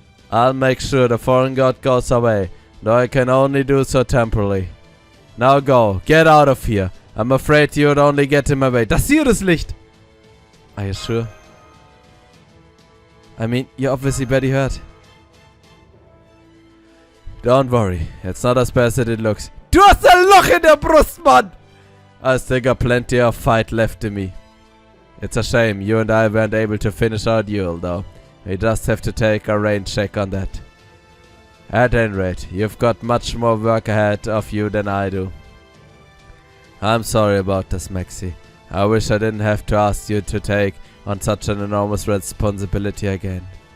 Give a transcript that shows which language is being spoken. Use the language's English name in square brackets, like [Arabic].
[English] I'll make sure the foreign god goes away, though I can only do so temporarily. Now go, get out of here. I'm afraid you would only get in my way. [German] Das hier das Licht! [English] Are you sure? I mean, you're obviously very hurt. Don't worry, it's not as bad as it looks. [German] Du hast ein Loch in der Brust, Mann! [English] I still got plenty of fight left in me. It's a shame you and I weren't able to finish our duel, though. We just have to take a range check on that. At any rate, you've got much more work ahead of you than I do. I'm sorry about this, Maxi. I wish I didn't have to ask you to take on such an enormous responsibility again.